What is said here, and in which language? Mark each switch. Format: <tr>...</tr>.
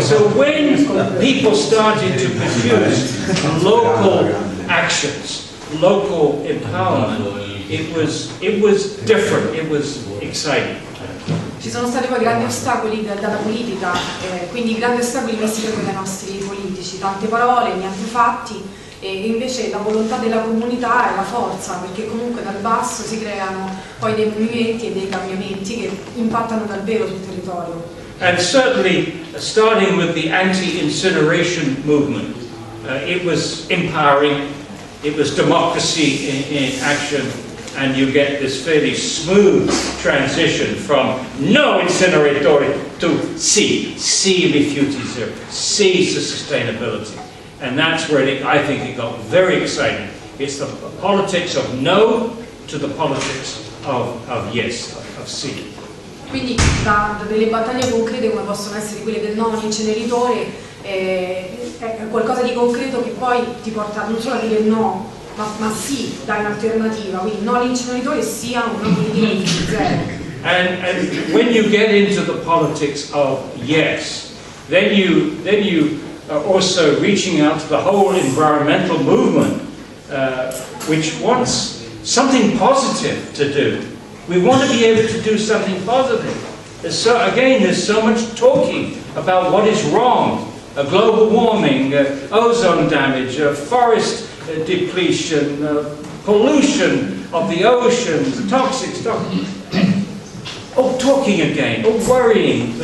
<en>So when people started to produce local actions, local empowerment, It was different, it was exciting.</en> <it>Ci sono stati poi grandi ostacoli dalla politica, quindi grandi ostacoli messi proprio dai nostri politici, tante parole, niente fatti, e invece la volontà della comunità è la forza, perché comunque dal basso si creano poi dei movimenti e dei cambiamenti che impattano davvero sul territorio.</it> <en>And certainly, starting with the anti-incineration movement, it was empowering, it was democracy in action, and you get this fairly smooth transition from no incineratori to sì rifiuti zero, sì to sustainability. And that's where I think it got very exciting. It's the politics of no to the politics of yes, of sì.</en> <it>Quindi da delle battaglie concrete come possono essere quelle del no all'inceneritore è qualcosa di concreto che poi ti porta non solo a dire no, ma sì, dai un'alternativa, quindi no all'inceneritore sia una politica di zero.</it> <en>And when you get into the politics of yes, then you are also reaching out to the whole environmental movement, which wants something positive to do. We want to be able to do something positive. There's so much talking about what is wrong, global warming, ozone damage, forest depletion, pollution of the oceans, toxics, oh, talking again, oh, worrying.</en>